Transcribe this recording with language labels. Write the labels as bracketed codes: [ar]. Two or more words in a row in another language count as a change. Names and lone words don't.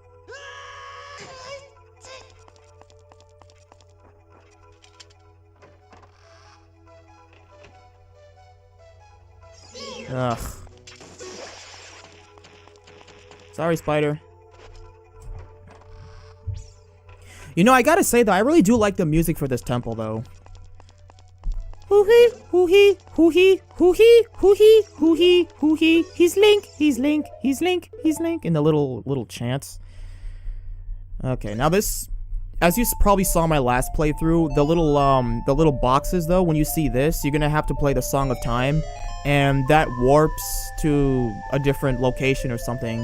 [en] Ugh. Sorry, spider. You know, I gotta say though, I really do like the music for this temple though. Hoo-hee, hoo-hee, hoo-hee, hoo-hee, hoo-hee, hoo-hee, hoo-hee. He's Link, he's Link, he's Link, he's Link. In the little chants. Okay, now this, as you probably saw my last playthrough, the little boxes though, when you see this, you're gonna have to play the Song of Time. And that warps to a different location or something.